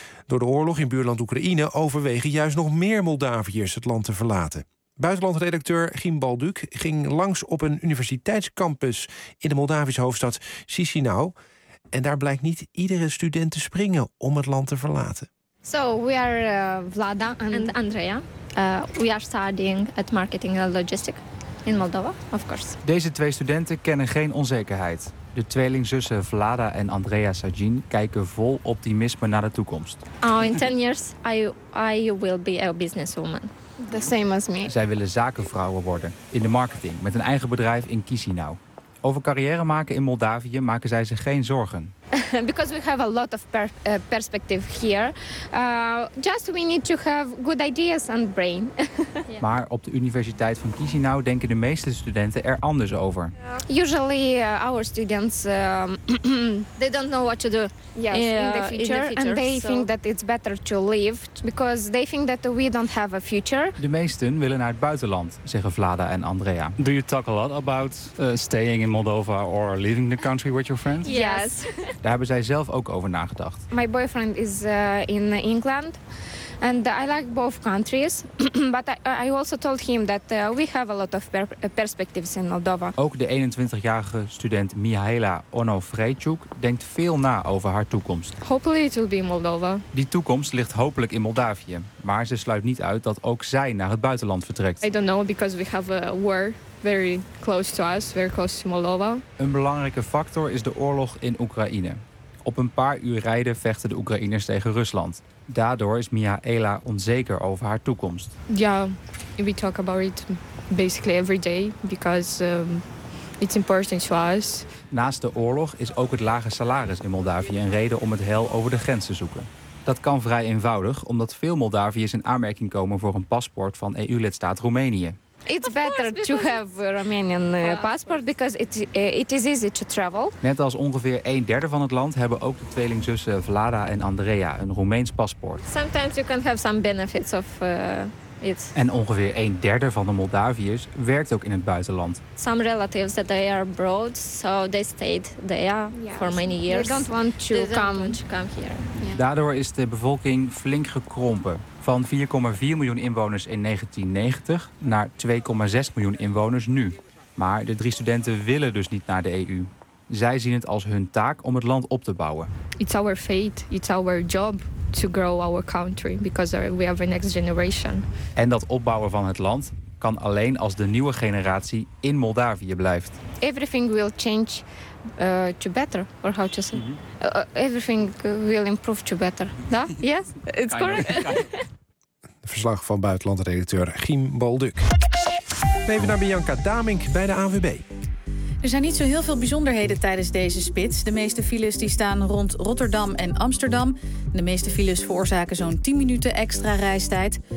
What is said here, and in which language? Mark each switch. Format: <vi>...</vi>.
<nl>Door de oorlog in buurland Oekraïne overwegen juist nog meer Moldaviërs het land te verlaten. Buitenlandredacteur Gim Balduc ging langs op een universiteitscampus in de Moldavische hoofdstad Chișinău. En daar blijkt niet iedere student te springen om het land te verlaten.</nl> <en>So we are Vlada and Andrea. We are studying at marketing and logistics in Moldova, of course.</en> <nl>Deze twee studenten kennen geen onzekerheid. De tweelingzussen Vlada en Andrea Sajin kijken vol optimisme naar de toekomst.</nl> <en>Oh, in 10 years I will be a businesswoman. The same as me.</en> <nl>Zij willen zakenvrouwen worden in de marketing met een eigen bedrijf in Chișinău. Over carrière maken in Moldavië maken zij zich geen zorgen.</nl> <en>Because we have a lot of perspective here. Just we need to have good ideas and brain.</en> <nl>Maar op de Universiteit van Chișinău denken de meeste studenten er anders over.</nl> <en>Usually our students they don't know what to do. Yes, in the future. And they think that it's better to leave because they think that we don't have a future.</en> <nl>De meesten willen naar het buitenland, zeggen Vlada en Andrea.</nl> <en>Do you talk a lot about staying in Moldova or leaving the country with your friends? Yes.</en> <nl>Daar hebben zij zelf ook over nagedacht.</nl> <en>My boyfriend is in England and I like both countries, but I also told him that we have a lot of perspectives in Moldova.</en> <nl>Ook de 21-jarige student Mihaela Onofrejciuk denkt veel na over haar toekomst.</nl> <en>Hopefully it will be Moldova.</en> <nl>Die toekomst ligt hopelijk in Moldavië, maar ze sluit niet uit dat ook zij naar het buitenland vertrekt.</nl> <en>I don't know because we have a war. Very close to us, very close to Moldova.</en> <nl>Een belangrijke factor is de oorlog in Oekraïne. Op een paar uur rijden vechten de Oekraïners tegen Rusland. Daardoor is Mihaela onzeker over haar toekomst.</nl> <en>Ja, we talk about it basically every day because it's important to us.</en> <nl>Naast de oorlog is ook het lage salaris in Moldavië een reden om het heil over de grens te zoeken. Dat kan vrij eenvoudig, omdat veel Moldaviërs in aanmerking komen voor een paspoort van EU-lidstaat Roemenië.</nl> <en>It's better to have a Romanian passport because it is easy to travel.</en> <nl>Net als ongeveer een derde van het land hebben ook de tweelingzussen Vlada en Andrea een Roemeens paspoort.</nl> <en>Sometimes you can have some benefits of it.</en> <nl>En ongeveer een derde van de Moldaviërs werkt ook in het buitenland.</nl> <en>Some relatives that they are abroad, so they stayed there for many years. They don't want to come here.</en> <nl>Yeah. Daardoor is de bevolking flink gekrompen. Van 4,4 miljoen inwoners in 1990 naar 2,6 miljoen inwoners nu. Maar de drie studenten willen dus niet naar de EU. Zij zien het als hun taak om het land op te bouwen.</nl> <en>It's our fate, it's our job to grow our country because we have a next generation.</en> <nl>En dat opbouwen van het land kan alleen als de nieuwe generatie in Moldavië blijft.</nl> <en>Everything will change to better, or how to say? Everything will improve to better. Da? Yes, it's correct.</en> <nl>Verslag van buitenlandredacteur Giem Balduk. Even naar Bianca Damink bij de AVB. Er zijn niet zo heel veel bijzonderheden tijdens deze spits. De meeste files die staan rond Rotterdam en Amsterdam. De meeste files veroorzaken zo'n 10 minuten extra reistijd.</nl>